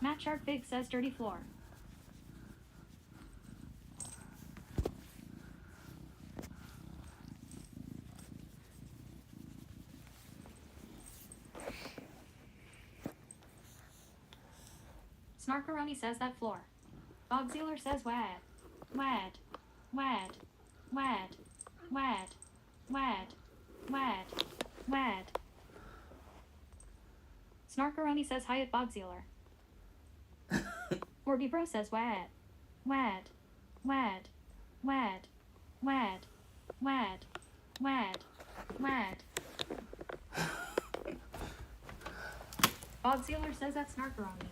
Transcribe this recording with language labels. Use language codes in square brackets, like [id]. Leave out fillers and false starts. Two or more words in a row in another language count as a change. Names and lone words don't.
[en] Matt Shark Big says, dirty floor. Snarkaroni says that floor. Bob Zealer says wad. Wad. Wad. Wad. Wad. Wad. Wad. Wad. Snarkaroni says hi at Bob Zealer. Warby Bro says wad. Wad. Wad. Wad. Wad. Wad. Wad. Wad. Bob Zealer says that's Snarkaroni.